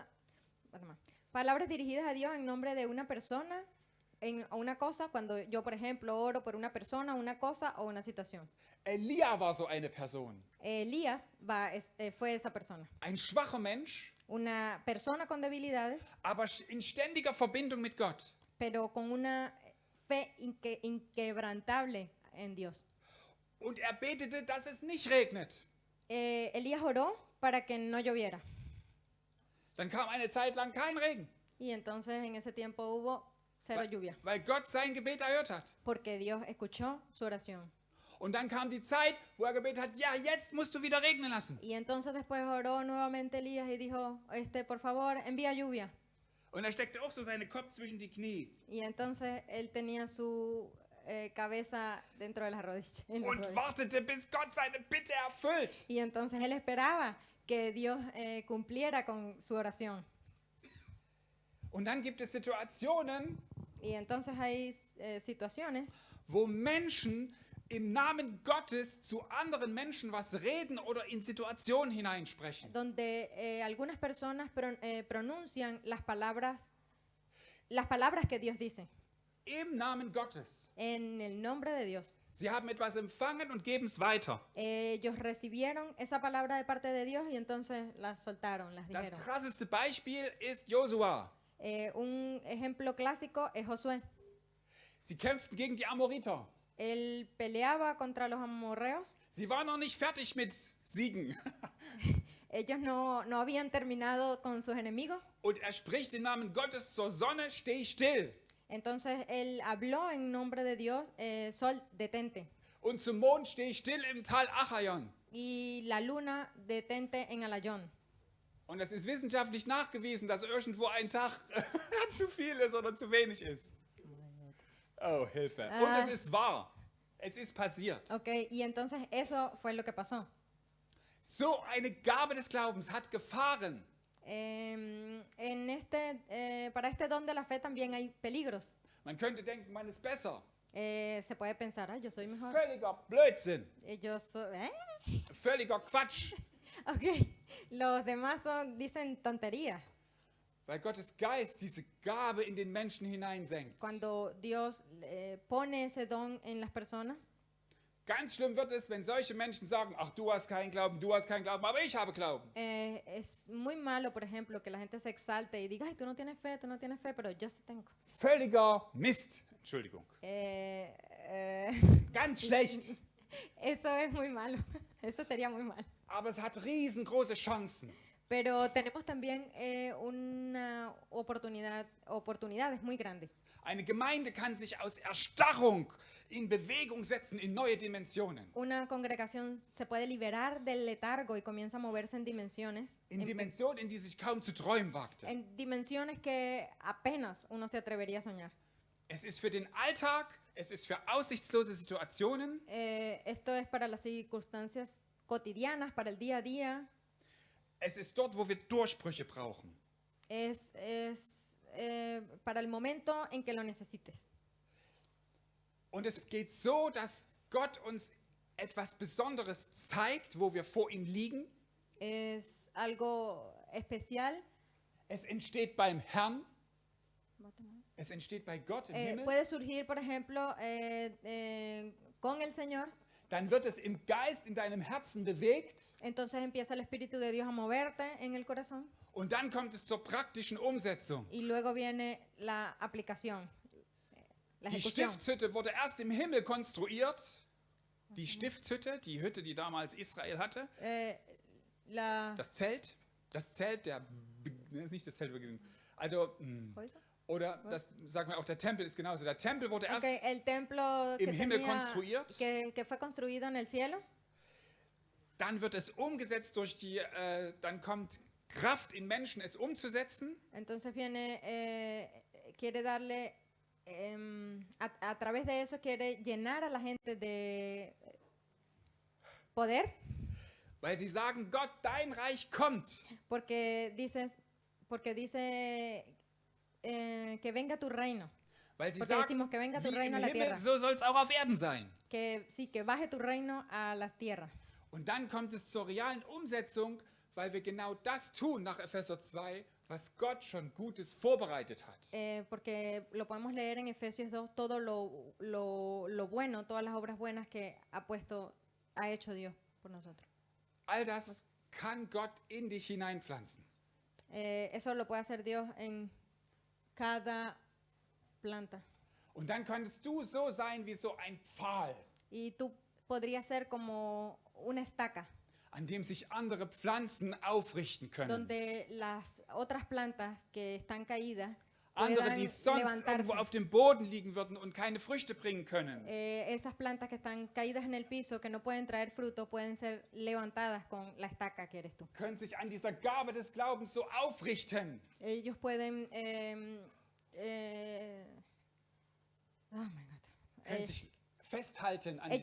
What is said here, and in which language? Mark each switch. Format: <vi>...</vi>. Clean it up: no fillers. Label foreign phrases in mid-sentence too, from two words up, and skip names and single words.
<es>Palabras dirigidas a Dios en nombre de una persona, o una cosa, cuando yo, por ejemplo, oro por una persona, una cosa o una situación.</es> <de>Elia war so eine Person.</de> <es>Elías fue esa persona.</es> <de>Ein schwacher Mensch,</de> <es>Una persona con debilidades,</es> <de>aber in ständiger Verbindung mit Gott.</de> <es>pero con una fe inquebrantable en Dios.</es> <de>Und er betete, dass es nicht regnet.</de> <es>Elías oró para que no lloviera.</es> <de>Dann kam eine Zeit lang kein Regen,</de> <es>Y entonces en ese tiempo hubo cero lluvia,</es> <de>weil Gott sein Gebet erhört hat.</de> <es>porque Dios escuchó su oración.</es> <de>Und dann kam die Zeit, wo er gebetet hat, ja, jetzt musst du wieder regnen lassen.</de> <es>Y entonces después oró nuevamente Elías y dijo, por favor, envía lluvia.</es> <de>Und er steckte auch so seinen Kopf zwischen die Knie.</de> <es>Y entonces él tenía su cabeza dentro de las rodillas. en las</es> <de>Und</de> <es>rodillas.</es> <de>wartete, bis Gott seine Bitte erfüllt.</de> <es>Y entonces él esperaba que Dios cumpliera con su oración.</es> <de>Und dann gibt es Situationen,</de> <es>Y entonces hay situaciones</es> <de>wo Menschen im Namen Gottes zu anderen Menschen was reden oder in Situationen hineinsprechen.</de> <es>donde algunas personas pronuncian las palabras que Dios dice</es> <de>Im Namen Gottes.</de> <es>en el nombre de Dios.</es> <de>Sie haben etwas empfangen und geben es weiter.</de> <es>Ellos recibieron esa palabra de parte de Dios y entonces las soltaron, las</es> <de>Das</de> <es>dijeron.</es> <de>krasseste Beispiel ist Josua.</de> <es>Un ejemplo clásico es Josué.</es> <de>Sie kämpften gegen die Amoriter.</de> <es>Él peleaba contra los amorreos.</es> <de>Sie waren noch nicht fertig mit Siegen.</de> <es>Ellos no habían terminado con sus enemigos.</es> <de>Und er spricht im Namen Gottes zur Sonne, steh still.</de> <es>Entonces él habló en nombre de Dios, sol, detente.</es> <de>Und zum Mond, steh still im Tal Achayon.</de> <es>Y la luna, detente en Alayón.</es> <de>Und es ist wissenschaftlich nachgewiesen, dass irgendwo ein Tag zu viel ist oder zu wenig ist. Oh, Hilfe. Und es ist wahr. Es ist passiert.</de> <es>Ok, y entonces eso fue lo que pasó.</es> <de>So eine Gabe des Glaubens hat Gefahren.</de> <es>Para este don de la fe también hay peligros.</es> <de>Man könnte denken, man ist besser.</de> <es>Se puede pensar, yo soy mejor.</es> <de>Völliger Blödsinn. Völliger Quatsch.</de> <es>Ok, los demás dicen tonterías.</es> <de>Weil Gottes Geist diese Gabe in den Menschen hineinsenkt.</de> <es>Cuando Dios pone ese don en las personas,</es> <de>Ganz schlimm wird es, wenn solche Menschen sagen, ach, du hast keinen Glauben, aber ich habe Glauben.</de> <es>es muy malo, por ejemplo, que la gente se exalte y diga, ay, tú no tienes fe, pero yo sí tengo.</es> <de>Völliger Mist. Entschuldigung. Ganz schlecht.</de> <es>Eso es muy malo, eso sería muy malo.</es> <de>Aber es hat riesengroße Chancen.</de> <es>Pero tenemos también una oportunidades muy grandes.</es> <de>Eine Gemeinde kann sich aus Erstarrung in Bewegung setzen in neue Dimensionen.</de> <es>Una congregación se puede liberar del letargo y comienza a moverse en dimensiones.</es> <de>In Dimensionen, in die sich kaum zu träumen wagte.</de> <es>En dimensiones que apenas uno se atrevería a soñar.</es> <de>Es ist für den Alltag, es ist für aussichtslose Situationen.</de> <es>Esto es para las circunstancias cotidianas, para el día a día.</es> <de>Es ist dort, wo wir Durchbrüche brauchen.</de> <es>Es para el momento en que lo necesites.</es> <de>Und es geht so, dass Gott uns etwas Besonderes zeigt, wo wir vor ihm liegen.</de> <es>Es algo especial.</es> <de>Es entsteht beim Herrn. Es entsteht bei Gott im Himmel.</de> <es>Puede surgir, por ejemplo, con el Señor.</es> <de>dann wird es im Geist in deinem Herzen bewegt</de> <es>entonces empieza el Espíritu de Dios a moverte en el corazón</es> <de>und dann kommt es zur praktischen Umsetzung.</de> <es>y luego viene la aplicación, la</es> <de>Die</de> <es>ejecución.</es> <de>Stiftshütte wurde erst im Himmel konstruiert. Die Stiftshütte, die Hütte, die damals Israel hatte,</de> <es>La</es> <de>das Zelt der, ne, ist nicht das Zelt, also, ¿Häuser? oder das, sagen wir auch, der Tempel ist genauso. Der Tempel wurde erst</de> <es>Okay, el templo que,</es> <de>im Himmel konstruiert.</de> <es>que fue construido en el cielo,</es> <de>Dann wird es umgesetzt durch die, dann kommt Kraft in Menschen, es umzusetzen.</de> <es>entonces viene, quiere darle, a través de eso quiere llenar a la gente de poder,</es> <de>Weil sie sagen, Gott, dein Reich kommt.</de> <es>porque dice que venga tu reino,</es> <de>Weil sie</de> <es>porque</es> <de>sagen,</de> <es>decimos que venga tu</es> <de>wie im</de> <es>reino a la</es> <de>Himmel,</de> <es>tierra,</es> <de>so soll es auch auf Erden sein.</de> <es>que sí, que baje tu reino a las tierras.</es> <de>Und dann kommt es zur realen Umsetzung, weil wir genau das tun nach Epheser 2, was Gott schon Gutes vorbereitet hat.</de> <es>Porque lo podemos leer en Efesios 2, todo lo bueno, todas las obras buenas que ha hecho Dios por nosotros.</es> <de>All das kann Gott in dich hineinpflanzen.</de> <es>Eso lo puede hacer Dios en cada planta.</es> <de>Und dann könntest du so sein wie so ein Pfahl,</de> <es>Y tú podrías ser como una estaca,</es> <de>an dem sich andere Pflanzen aufrichten können.</de> <es>donde las otras plantas que están caídas</es> <de>Andere,</de> <es>puedan</es> <de>die sonst</de> <es>levantarse.</es> <de>irgendwo auf dem Boden liegen würden und keine Früchte bringen können.</de> <es>Esas plantas que están caídas en el piso, que no pueden traer fruto, pueden ser levantadas con la estaca que eres tú.</es> <de>Können sich an dieser Gabe des Glaubens so aufrichten.</de> <es>Ellos pueden...</es> <en>oh my God.</en> <de>Können sich festhalten an</de>